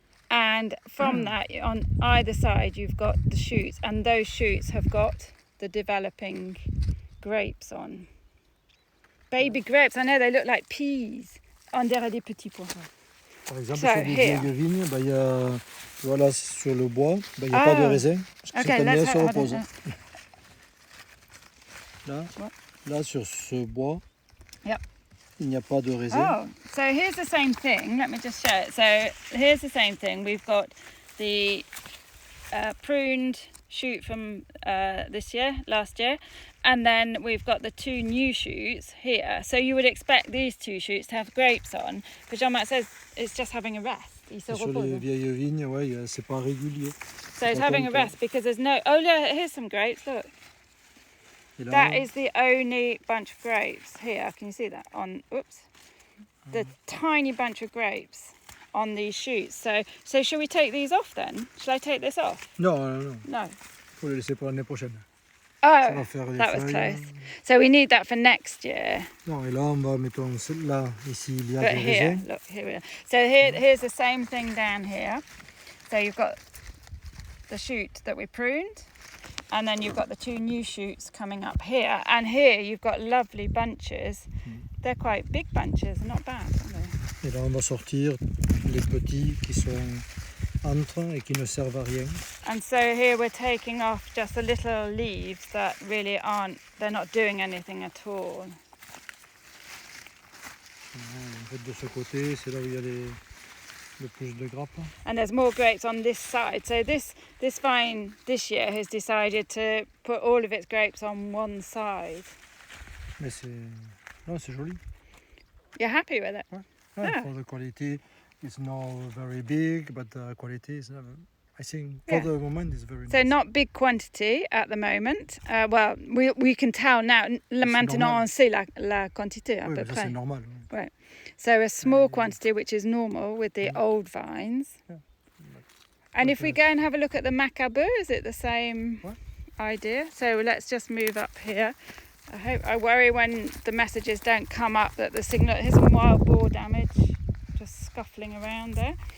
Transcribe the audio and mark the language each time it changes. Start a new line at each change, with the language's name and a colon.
English: And from that, on either side, you've got the shoots, and those shoots have got the developing grapes on. Baby grapes, I know they look like peas.
French: On dirait des petits pois. Par exemple, sur des vieilles vignes, il y a, voilà, sur le bois, il n'y a pas de raisin. Parce que cette année, se repose. Là, sur ce bois, il n'y a pas de raisin.
English: Oh, so here's the same thing. Let me just show it. So here's the same thing. We've got the pruned shoot from last year, and then we've got the two new shoots here. So you would expect these two shoots to have grapes on, but Jean-Marc says it's just having a rest.
French: Sur les vieilles vignes, ouais, c'est pas régulier.
English: So it's having a rest because there's no. Oh, look, here's some grapes. Look. That is the only bunch of grapes here. Can you see that? The tiny bunch of grapes on these shoots. So shall we take these off then? Shall I take this off? No. No.
French: Faut les laisser pour l'année prochaine.
English: Oh, that was close. So we need that for next year.
French: Non, et là, on va, mettons, là, ici, il y a
English: But
French: des
English: here,
French: raisins.
English: look, here we are. So here's the same thing down here. So you've got the shoot that we pruned, and then you've got the two new shoots coming up here. And here you've got lovely bunches. They're quite big bunches, not bad, are they?
French: Et là, on va sortir les petits qui sont entre et qui ne servent à rien.
English: And so here we're taking off just the little leaves that really they're not doing anything at all.
French: En fait, de ce côté, c'est là où il y a le plus de grappes.
English: And there's more grapes on this side. So this vine this year has decided to put all of its grapes on one side.
French: Mais c'est joli.
English: You're happy with it? Ouais, for the quality, it's not very big, but the quality is, I think, for the moment, is very nice. So not big quantity at the moment. Well, we can tell now.
French: Maintenant, on sait la quantité à peu près. C'est normal.
English: Right. So a small quantity, which is normal with the old vines. Yeah. And if we go and have a look at the macabre, is it the same idea? So let's just move up here. I worry when the messages don't come up that the signal. Here's some wild boar damage, just scuffling around there.